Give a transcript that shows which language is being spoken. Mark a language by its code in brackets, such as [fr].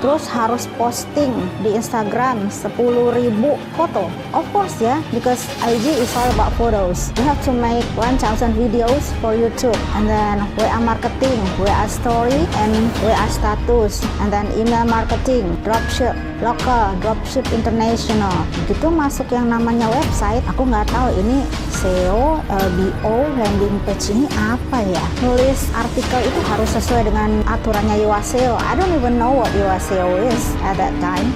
[id] Terus harus posting di Instagram 10.000 foto. [en] Of course ya, because IG is all about photos. You have to make 1000 videos for YouTube, and then WA marketing, WA story, and WA status, and then email marketing, dropship local, dropship international. [id] Begitu masuk yang namanya website, aku nggak tahu ini SEO, LBO, landing page ini apa ya. Nulis artikel itu harus sesuai dengan aturannya YOASEO. [en] I don't even know what YOASEO is at that time.